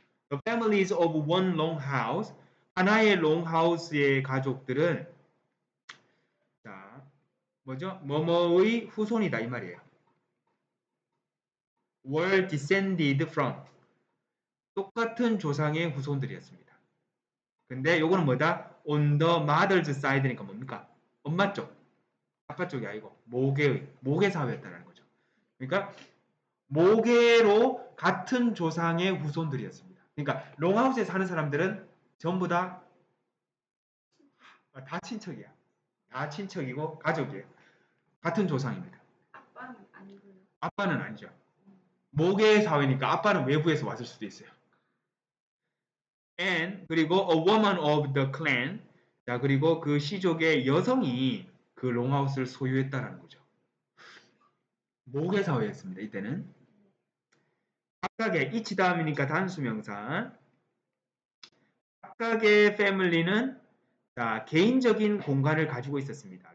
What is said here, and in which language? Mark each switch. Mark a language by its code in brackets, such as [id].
[en] The families of one long house. [ko] 하나의 롱하우스의 가족들은 자, 뭐죠? 뭐뭐의 후손이다 이 말이에요. [en] were descended from. [ko] 똑같은 조상의 후손들이었습니다. 근데 요거는 뭐다? [en] on the mother's side [ko] 니까 뭡니까? 엄마 쪽. 아빠 쪽이 아니고 모계 사회였다는 거죠. 그러니까 모계로 같은 조상의 후손들이었습니다. 그러니까 롱하우스에 사는 사람들은 전부 다 친척이야. 다 친척이고 가족이에요. 같은 조상입니다. 아빠는 아니고요. 아빠는 아니죠. 모계 사회니까 아빠는 외부에서 왔을 수도 있어요. [en] And [ko] 그리고 [en] a woman of the clan. [ko] 자, 그리고 그 시족의 여성이 그 롱하우스를 소유했다라는 거죠. 모계 사회였습니다. 이때는 각각의 이치 다음이니까 단수명사. 각각의 패밀리는 자, 개인적인 공간을 가지고 있었습니다.